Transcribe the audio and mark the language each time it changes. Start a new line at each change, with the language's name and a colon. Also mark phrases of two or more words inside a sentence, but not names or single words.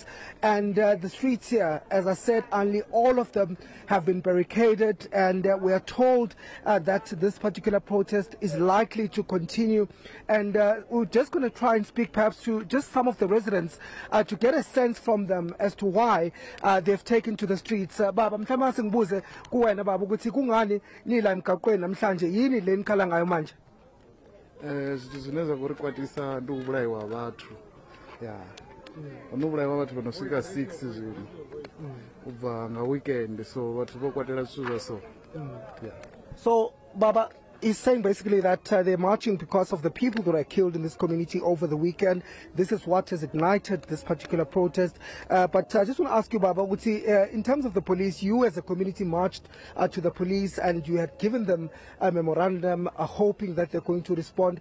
English: And the streets here, as I said, only all of them have been barricaded, and we are told that this particular protest is likely to continue. And we're just going to try and speak perhaps to just some of the residents to get a sense from them as to why they've taken to the streets.
Zulu: Baba, mhlawumbe singibuze kuwena baba ukuthi kungani nila emgaqweni namhlanje, yini le nikhala ngayo manje?
Shona: Zineza kurikwatisa ndikubulayiwa abantu. Yeah. Vanobulayiwa abantu vanosvika 6 zvino. Kubva nga weekend, so vatu vokwatela zvizvo so.
English: Yeah. So Baba is saying basically that they're marching because of the people that are killed in this community over the weekend. This is what has ignited this particular protest. But I just want to ask you, Baba, in terms of the police, you as a community marched to the police and you had given them a memorandum hoping that they're going to respond.